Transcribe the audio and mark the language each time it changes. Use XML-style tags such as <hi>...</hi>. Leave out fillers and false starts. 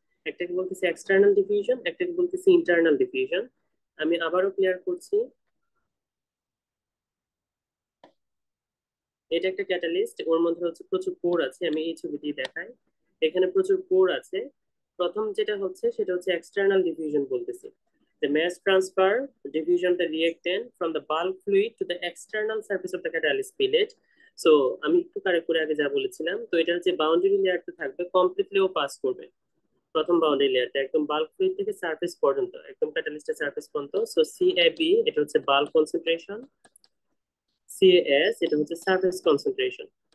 <bn>একটাকে বলতেছি external diffusion, একটাকে বলতেছি ইন্টারনাল ডিফিউশন। আমি আবারও ক্লিয়ার করছি। এটা একটা ক্যাটালিস্ট, ওর মধ্যে হচ্ছে প্রচুর পোর আছে, আমি এই ছবিটি দেখাই। এখানে প্রচুর পোর আছে। প্রথম যেটা হচ্ছে সেটা হচ্ছে এক্সটার্নাল ডিফিউশন বলতেছি।</bn> <en>The mass transfer, diffusion of the reactant from the bulk fluid to the external surface of the catalyst spillage.</en> <bn>So আমি একটু কারেক্ট করে আগে যা বলেছিলাম, তো এটার যে বাউন্ডারি লেয়ারটা থাকবে কমপ্লিটলি ও পাস করবে। প্রথম বাউন্ডারি লেয়ারটা একদম বাল্ক ফ্লুইড থেকে সারফেস পর্যন্ত, একদম ক্যাটালিস্টের সারফেস পর্যন্ত। সো সিএবি এটা হচ্ছে বাল্ক কনসেন্ট্রেশন, সিএস এটা হচ্ছে সারফেস কনসেন্ট্রেশন।</bn>